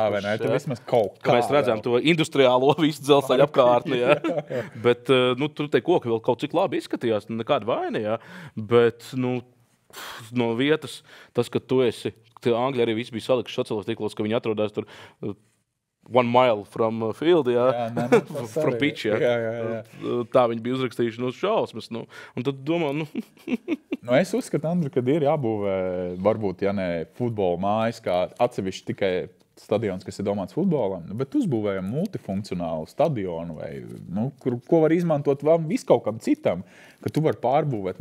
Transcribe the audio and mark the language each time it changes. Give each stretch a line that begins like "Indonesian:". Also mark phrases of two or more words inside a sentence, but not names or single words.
Latvian: Jā, vai ne, tur vismaz kaut kā. Mēs redzam to industriālo visu dzelzceļa apkārtni, Bet, tur te koki vēl kaut cik labi izskatījās, nekāda vaina, Bet, no vietas, tas, ka tu esi, Angļi arī visi bija salikuši sociālos tīklos, ka viņi atrodās tur
English: 1 mile from field, from pitch,
Latvian: Tā viņi bija uzrakstījuši šausmas, un tad domā, Es uzskatu, Andri, ka ir jābūvē, varbūt, ja ne futbola mājas, kā atsevišķi tikai stadions, kas ir domāts futbolam, bet uzbūvējam multifunkcionālu stadionu, vai, ko var izmantot visu kaut kam citam, ka tu vari pārbūvēt.